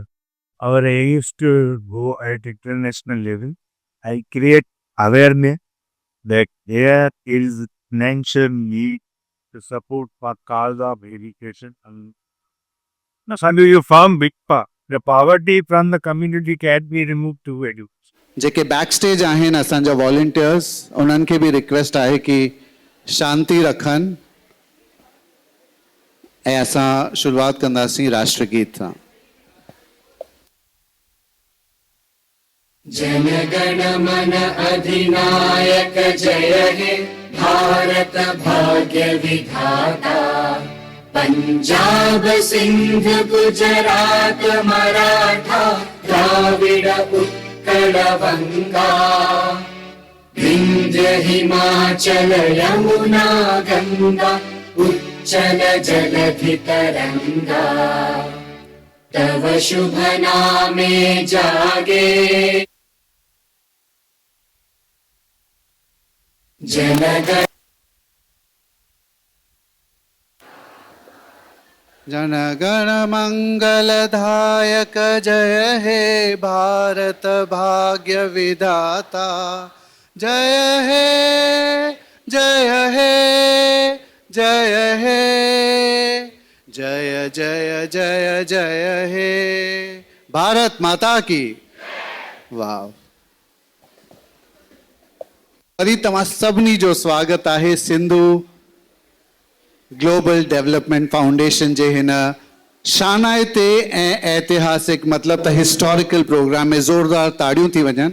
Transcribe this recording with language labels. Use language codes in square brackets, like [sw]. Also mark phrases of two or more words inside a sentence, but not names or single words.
[en] Our aim is to go at international level and create awareness that there is financial need to support for cause of education. And you found big part. The poverty from the community can be removed to education. [sd] जेके [en] back stage [sd] आहिनि असांजा वॉलंटियर्स, उन्हनि खे बि रिक्वेस्ट आहे कि शांति रखनि ऐं असां शुरूआत कंदासीं राष्ट्रगीत सां। [bn] জন গণ মন অধিনায়ক জয় হে ভারত ভাগ্য বিধাতা, পঞ্জাব সিন্ধ গুজরাট মরাঠা দ্রাবিড় উৎকল বঙ্গ বিন্ধ্য হিমাচল যমুনা গঙ্গা উচ্ছল জলধি তরঙ্গ তব শুভ নামে জাগে জনগণ। জন গণ মঙ্গলদায়ক জয় হে ভারত ভাগ্য বিধাতা জয় হে জয় হে জয় হে জয় জয় জয় জয় হে [hi] भारत माता की। [sd] वाह, वरी तव्हां सभिनी जो स्वागत आहे सिंधु ग्लोबल डेवलपमेंट फाउंडेशन जे हिन शानाइते ऐं ऐतिहासिक मतिलब त [en] historical program [sd] में ज़ोरदार ताड़ियूं थी वञनि।